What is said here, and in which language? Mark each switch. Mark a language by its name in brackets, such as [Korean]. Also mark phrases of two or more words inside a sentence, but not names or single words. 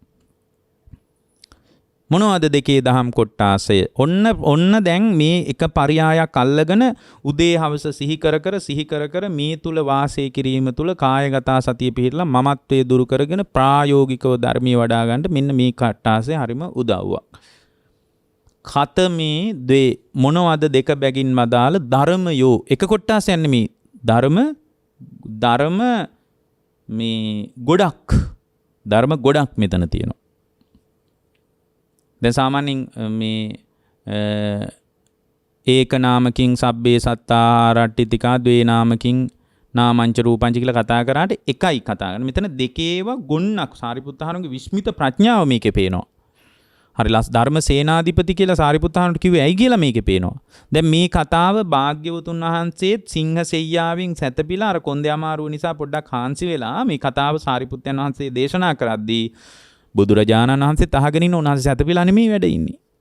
[Sinhala] මොනවද දෙකේ දහම් කොට්ටාසය? ඔන්න දැන් මේ එක පරයායක් අල්ලගෙන උදේ හවස සිහි කර මේ තුල වාසය කිරීම තුල කායගත සතිය පිහිටලා මමත්වයේ දුරු කරගෙන ප්‍රායෝගිකව ධර්මයේ වඩා ගන්නට මෙන්න මේ කොට්ටාසය හරිම උදව්වක්. [Pali] කතමේ ද්වේ [Sinhala] මොනවද දෙක බැගින් වදාළ ධර්මයෝ එක කොට්ටාසයක් නෙමෙයි ධර්ම මේ ගොඩක් ධර්ම ගොඩක් මෙතන තියෙනවා. දැන් සාමාන්‍යයෙන් මේ [Pali] ඒක නාමකින් සබ්බේ සත්තාරට්ඨිතිකා ද්වේ නාමකින් නාමංච රූපංච [Sinhala] කියලා කතා කරාට එකයි කතා කරන්නේ. මෙතන දෙකේව ගොන්නක් සාරිපුත්තහරගේ විස්මිත ප්‍රඥාව මේකේ පේනවා. හරි ධර්ම සේනාධිපති කියලා සාරිපුත්තහරට කිව්වේ ඇයි කියලා මේකේ පේනවා. දැන් මේ කතාව භාග්‍යවතුන් වහන්සේත් සිංහ සෙයියාවෙන් සැතපීලා අර කොන්දේ අමාරුව නිසා පොඩ්ඩක් හාන්සි වෙලා මේ කතාව සාරිපුත්තයන් වහන්සේ දේශනා කරද්දී බුදුරජාණන් වහන්සේ තහගෙන ඉන්න උන්වහන්සේ සැතපීලා නෙමෙයි වැඩ ඉන්නේ.